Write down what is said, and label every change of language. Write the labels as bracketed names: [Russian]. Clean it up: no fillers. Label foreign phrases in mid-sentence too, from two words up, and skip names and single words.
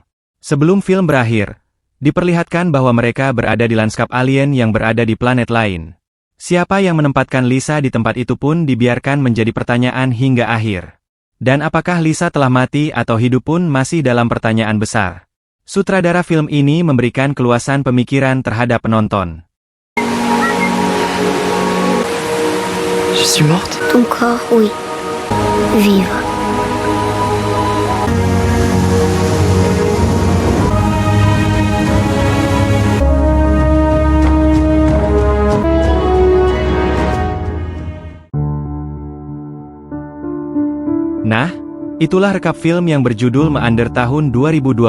[Indonesian] Sebelum film berakhir, diperlihatkan bahwa mereka berada di lanskap alien yang berada di planet lain. Siapa yang menempatkan Lisa di tempat itu pun dibiarkan menjadi pertanyaan hingga akhir. Dan apakah Lisa telah mati atau hidup pun masih dalam pertanyaan besar. Sutradara film ini memberikan keluasan pemikiran terhadap penonton. [French] Je suis morte. Ton corps, oui. Vivre. [Indonesian] Nah, itulah rekap film yang berjudul Meander tahun 2020.